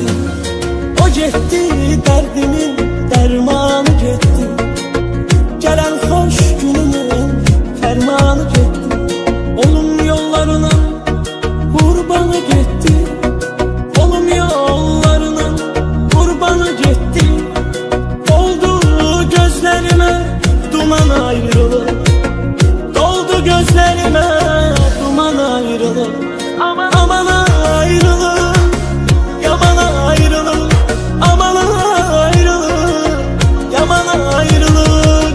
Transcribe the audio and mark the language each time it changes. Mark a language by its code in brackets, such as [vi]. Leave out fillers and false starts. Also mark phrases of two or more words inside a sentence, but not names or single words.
[az] O getdi, derdimin dermanı getdi, gələn xoş günümün dərmanı getdi. Olum yollarının qurbanı getdi, olum yollarının qurbanı getdi. [tr] Oldu gözlerime duman ayrılık, gözlerime duman ayrılık. Aman ayrılık, yaman ayrılık, aman ayrılık, yaman ayrılık.